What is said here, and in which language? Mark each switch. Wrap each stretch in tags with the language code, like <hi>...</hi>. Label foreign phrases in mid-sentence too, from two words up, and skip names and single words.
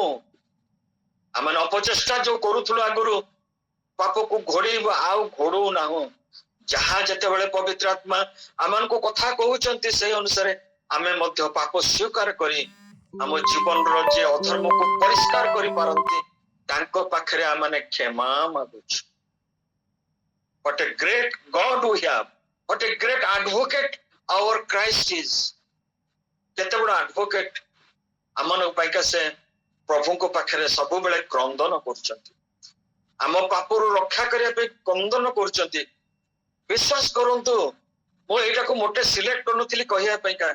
<or>ଆମେ ଅପଚେଷ୍ଟା ଯୋଉ କରୁଥିଲୁ ଆଗରୁ ପାପକୁ ଘୋଡେଇବା, ଆଉ ଘୋଡଉ ନାହୁଁ। ଯାହା ଯେତେବେଳେ ପବିତ୍ର ଆତ୍ମା ଆମମାନଙ୍କୁ କଥା କହୁଛନ୍ତି ସେଇ ଅନୁସାରେ ଆମେ ମଧ୍ୟ ପାପ ସ୍ୱୀକାର କରି ଆମ ଜୀବନର ଯେ ଅଧର୍ମକୁ ପରିଷ୍କାର କରିପାରନ୍ତି ତାଙ୍କ ପାଖରେ ଆମେ କ୍ଷମା ମାଗୁଛୁ।</or> <en>What a great God we have. What a great advocate our Christ is.</en> <or>କେତେ ବଡ଼ ଆଡଭୋକେଟ ଆମମାନଙ୍କ ପାଇଁକା ସେ ପ୍ରଭୁଙ୍କ ପାଖରେ ସବୁବେଳେ କ୍ରନ୍ଦନ କରୁଛନ୍ତି। ଆମ ପାପରୁ ରକ୍ଷା କରିବା ପାଇଁ କ୍ରନ୍ଦନ କରୁଛନ୍ତି। ବିଶ୍ୱାସ କରନ୍ତୁ, ମୁଁ ଏଇଟାକୁ ମୋଟେ ସିଲେକ୍ଟ କରୁନଥିଲି କହିବା ପାଇଁକା।</or>